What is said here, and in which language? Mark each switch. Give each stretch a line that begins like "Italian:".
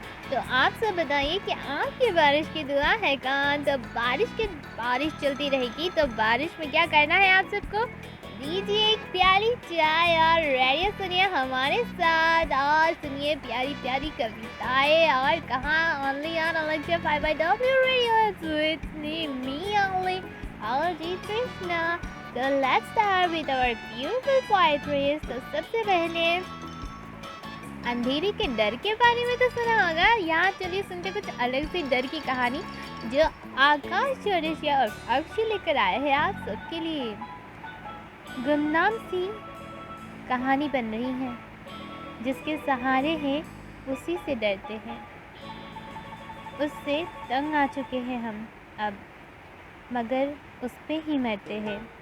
Hindi: तो आप सब बताइए कि आपकी बारिश की दुआ है कहाँ? तो बारिश चलती रहेगी तो बारिश में क्या करना है आप सबको? लीजिए एक प्यारी चाय और रेडियो सुनिए हमारे साथ और सुनिए प्यारी प्यारी कविताएं। और कहाँ?
English: Only on Alexa 5W Radio with me only RG Krishna. So let's start with our beautiful poetry.
Hindi: तो सबसे पहले अंधेरे के डर के बारे में तो सुना होगा। यहाँ चलिए सुनते कुछ अलग सी डर की कहानी जो आकाश चौरसिया और अक्षय लेकर आए हैं आप सबके लिए। गुमनाम सी कहानी बन रही है, जिसके सहारे हैं उसी से डरते हैं, उससे तंग आ चुके हैं हम अब, मगर उस पे ही मरते हैं।